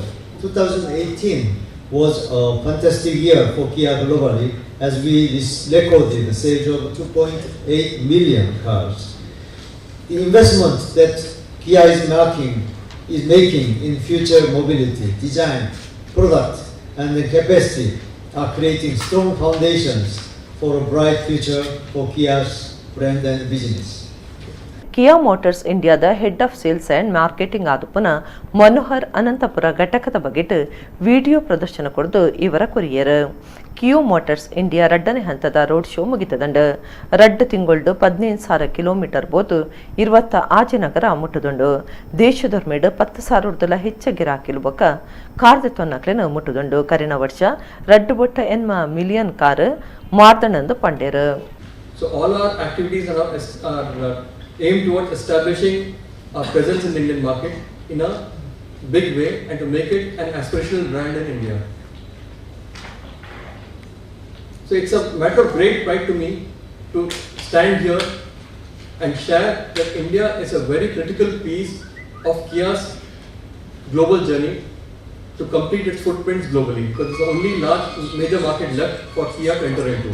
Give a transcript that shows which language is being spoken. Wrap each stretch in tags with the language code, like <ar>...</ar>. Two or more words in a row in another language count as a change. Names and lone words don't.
<en>2018 was a fantastic year for Kia globally as we recorded the sales of 2.8 million cars. The investment that Kia is making in future mobility, design, product and the capacity are creating strong foundations for a bright future for Kia's brand and business.</en> <tcy>ಕಿಯಾ ಮೋಟಾರ್ಸ್ ಇಂಡಿಯಾದ</tcy> <en>head of sales and marketing</en> <tcy>ಆದುಪುನ ಮನೋಹರ್ ಅನಂತಪುರ ಘಟಕದ ಬಗೆಟ್ ವಿಡಿಯೋ ಪ್ರದರ್ಶನ ಕೊಡ್ದು ಇವರ ಕೊರಿಯರು. ಕಿಯಾ ಮೋಟಾರ್ಸ್ ಇಂಡಿಯಾ ರಡ್ಡನೇ ಹಂತದ</tcy> <en>road show</en> <tcy>ಮುಗಿತದಂಡು ರಡ್ಡು ತಿಂಗೊಳ್ಡು 15,000 ಕಿಲೋಮೀಟರ್ ಬೋತು 20 ಆಜಿ ನಗರ ಮುಟ್ಟುದುಂಡು. ದೇಶದೊರ್ಮೇಡು 10,000 ಹೆಚ್ಚು ಗಿರಾಕಿಲು ಬೊಕ್ಕ ಕಾರ್ದ ತೊನ್ನಕ್ಲೆನ ಮುಟ್ಟುದುಂಡು. ಕರಿನ ವರ್ಷ ರಡ್ಡು ಬೊಟ್ಟ ಎನ್ಮ ಮಿಲಿಯನ್ ಕಾರು ಮಾರ್ದಣಂದು ಪಂಡೇರು.</tcy> <en>So all our activities are aimed towards establishing our presence in the Indian market in a big way and to make it an aspirational brand in India. So it's a matter of great pride to me to stand here and share that India is a very critical piece of Kia's global journey to complete its footprints globally, because it's the only large major market left for Kia to enter into.</en>